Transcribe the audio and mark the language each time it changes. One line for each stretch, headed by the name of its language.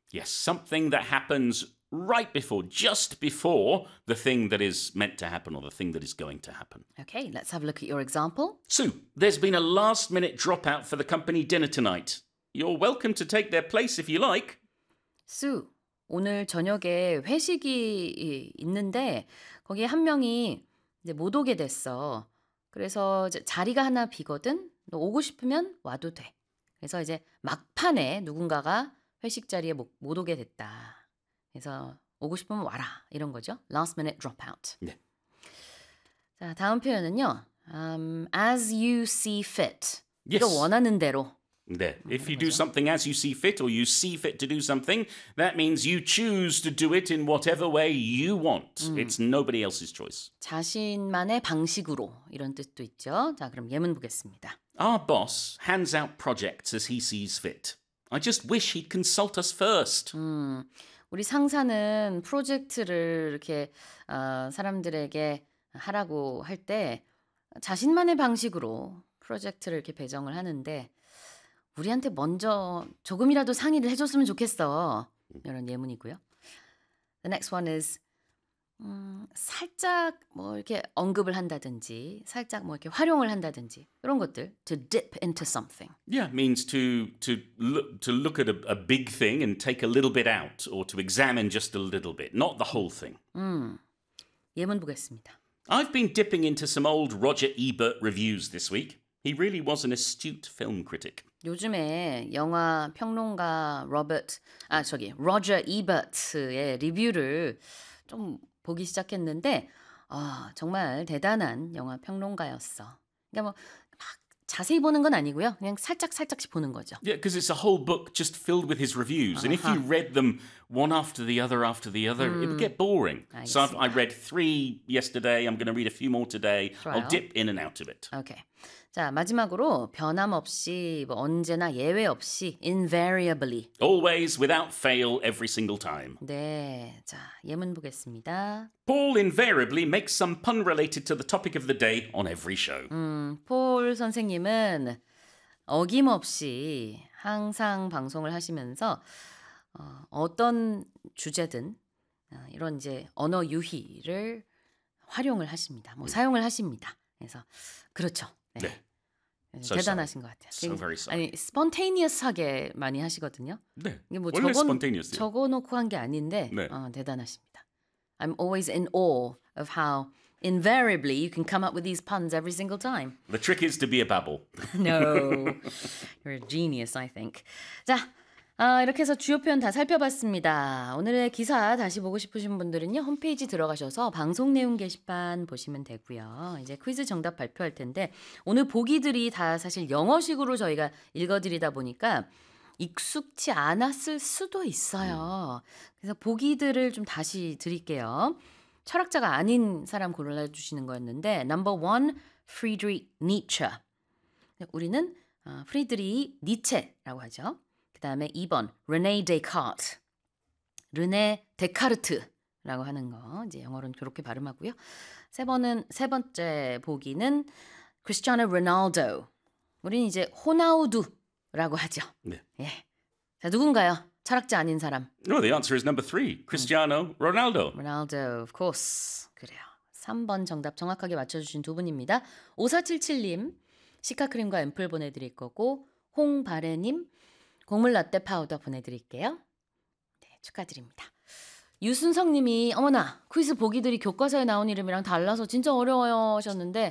English: Yes, something that happens right before, just before the thing that is meant to happen or the thing that is going to happen. Okay, let's have a look at your example. Sue, there's been a last minute dropout for the company dinner tonight. You're welcome to take their place if you like.
Korean: Sue, 오늘 저녁에 회식이 있는데 거기에 한 명이 이제 못 오게 됐어. 그래서 이제 자리가 하나 비거든. 너 오고 싶으면 와도 돼. 그래서 이제 막판에 누군가가 회식 자리에 못 오게 됐다. 그래서 오고 싶으면 와라. 이런 거죠. Last minute dropout. 네. 자, 다음 표현은요.
English: As you see fit.
Korean: 네가
English: yes.
Korean: 원하는 대로. 네.
English: If you do something as you see fit or you see fit to do something, that means you choose to do it in whatever way you want. It's nobody else's choice.
Korean: 자신만의 방식으로 이런 뜻도 있죠. 자, 그럼 예문 보겠습니다.
English: Our boss hands out projects as he sees fit. I just wish he'd consult us first.
Korean: 우리 상사는 프로젝트를 이렇게 사람들에게 하라고 할 때 자신만의 방식으로 프로젝트를 이렇게 배정을 하는데 우리한테 먼저 조금이라도 상의를 해줬으면 좋겠어. 이런 예문이고요.
English: The next one is
Korean: 살짝 뭐 이렇게 언급을 한다든지 살짝 뭐 이렇게 활용을 한다든지 이런 것들
English: to dip into something. Yeah, means to look at a big thing and take a little bit out or to examine just a little bit, not the whole thing.
Korean: 예문 보겠습니다.
English: I've been dipping into some old Roger Ebert reviews this week. He really was an astute film critic.
Korean: 요즘에 영화 평론가 Roger Ebert의 리뷰를 좀 보기 시작했는데 아, 정말 대단한 영화 평론가였어. 그러니까 뭐 막 자세히 보는 건 아니고요. 그냥 살짝살짝씩 보는 거죠.
English: Yeah, because it's a whole book just filled with his reviews. And if you read them one after the other, it would get boring.
Korean: 알겠습니다.
English: So I read three yesterday. I'm going to read a few more today.
Korean: 좋아요.
English: I'll dip in and out of it. Okay.
Korean: 자, 마지막으로 변함없이 뭐 언제나 예외 없이 invariably.
English: Always without fail every single time.
Korean: 네. 자, 예문 보겠습니다. Paul invariably makes some pun related to the topic of the day on every show. 폴 선생님은 어김없이 항상 방송을 하시면서 어떤 주제든 이런 이제 언어 유희를 활용을 하십니다. 뭐 사용을 하십니다. 그래서 그렇죠. 네. 네. So 대단하신 것 같아요.
English: So very sorry.
Korean: 아니, spontaneous하게 많이 하시거든요. 네. 이게 뭐 원래 spontaneous예요. 적어놓고 한 게 아닌데 네. 대단하십니다.
English: I'm always in awe of how invariably you can come up with these puns every single time. The trick is to be a babble. No. You're a genius, I think.
Korean: 자, 이렇게 해서 주요 표현 다 살펴봤습니다. 오늘의 기사 다시 보고 싶으신 분들은요. 홈페이지 들어가셔서 방송 내용 게시판 보시면 되고요. 이제 퀴즈 정답 발표할 텐데 오늘 보기들이 다 사실 영어식으로 저희가 읽어드리다 보니까 익숙치 않았을 수도 있어요. 그래서 보기들을 좀 다시 드릴게요. 철학자가 아닌 사람 골라주시는 거였는데
English: Number one,
Korean: Friedrich Nietzsche. 우리는 프리드리히 니체라고 하죠. 그 다음에 2번, 르네 데카르트. 르네 데카르트라고 하는 거, 이제 영어로는 그렇게 발음하고요. 세 번째 보기는 크리스티아노 로날두. 우린 이제 호나우두라고 하죠. 네. 예. 자, 누군가요? 철학자 아닌 사람.
English: No, the answer is number three, Cristiano Ronaldo. Ronaldo, of course.
Korean: 그래요. 3번 정답 정확하게 맞춰주신 두 분입니다. 5477님, 시카크림과 앰플 보내드릴 거고, 홍바레님, 곡물 라떼 파우더 보내드릴게요. 네, 축하드립니다. 유순성 님이 어머나 퀴즈 보기들이 교과서에 나온 이름이랑 달라서 진짜 어려워요 하셨는데